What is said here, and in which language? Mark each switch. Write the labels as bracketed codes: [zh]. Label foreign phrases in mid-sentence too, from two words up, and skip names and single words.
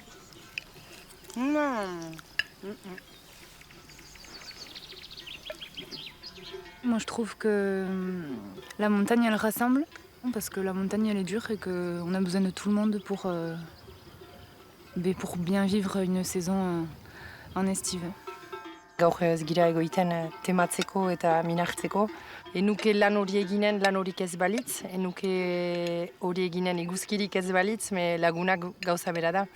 [fr] Moi, je trouve que la montagne, elle rassemble. Parce que la montagne, elle est dure et qu'on a besoin de tout le monde pour bien vivre une saison en estive. [eu] Gaur ez gira egoiten tematzeko eta minartzeko. Enuke lan hori eginen lan horik ez balitz, enuke hori eginen eguzkirik ez balitz, me lagunak gauza bera da.